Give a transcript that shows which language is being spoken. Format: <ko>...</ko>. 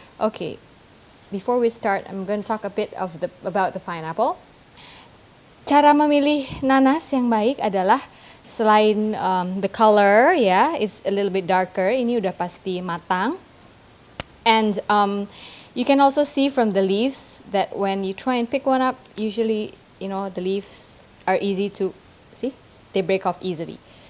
<en>Okay, before we start, I'm going to talk a bit of about the pineapple.</en> <id>Cara memilih nanas yang baik adalah selain</id> <en>the color,</en> <id>ya,</id> <en>it's a little bit darker.</en> <id>Ini udah pasti matang.</id> <en>And you can also see from the leaves that when you try and pick one up, usually, you know, the leaves are easy to see, they break off easily.</en>